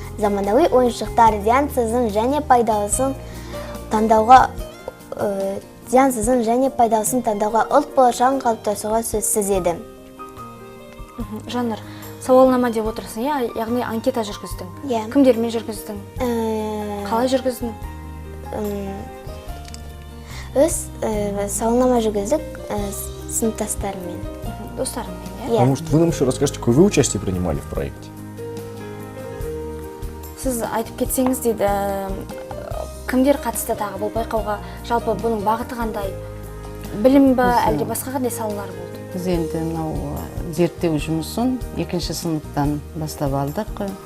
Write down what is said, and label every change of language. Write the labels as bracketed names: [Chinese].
[Kazakh] Заманауи ойыншықтар зиянсызын және пайдалысын таңдауға ұлт болашағын қалыптасуға сөзсіз еді. Жаннұр, сауалнама деп отырсың, яғни анкета жүргіздің. Кімдермен жүргіздің? Қалай жүргіздің? Өз сауалнама жүргіздік сыныптастарымен. Достарымен, [Russian] А может, вы нам еще расскажете, какое вы участие принимали в проекте? [Kazakh] Сіз айтып кетсеңіз дейді, кімдер қатысты тағы бұл байқауға, жалпы бұның бағыты қандай? Білім бі, әлде басқа қандай салалар болды? Біз енді зерттеу жұмысын 2-ші сыныптан бастап алдық.